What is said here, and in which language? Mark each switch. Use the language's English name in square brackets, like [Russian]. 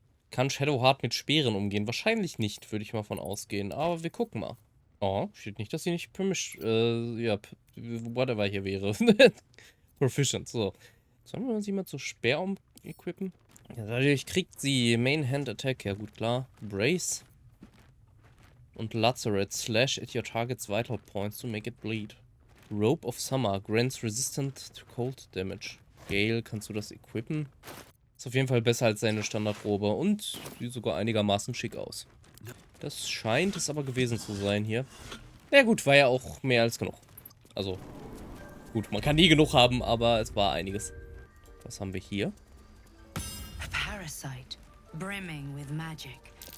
[German] Kann Shadowheart mit Speeren umgehen? Wahrscheinlich nicht, würde ich mal von ausgehen. Aber wir gucken mal. Oh, steht nicht, dass sie nicht whatever hier wäre. Proficient, so. Sollen wir sie mal zu Speer equippen? Ja, dadurch kriegt sie Main Hand Attack, ja gut, klar. Brace. Und Lacerate. [English] Slash at your target's vital points to make it bleed. Rope of Summer. Grants resistant to cold damage. [German] Gale, kannst du das equippen? Ist auf jeden Fall besser als seine Standardrobe. Und sieht sogar einigermaßen schick aus. Das scheint es aber gewesen zu sein hier. Ja gut, war ja auch mehr als genug. Also, gut, man kann nie genug haben, aber es war einiges. Was haben wir hier? [English] A parasite, brimming with magic.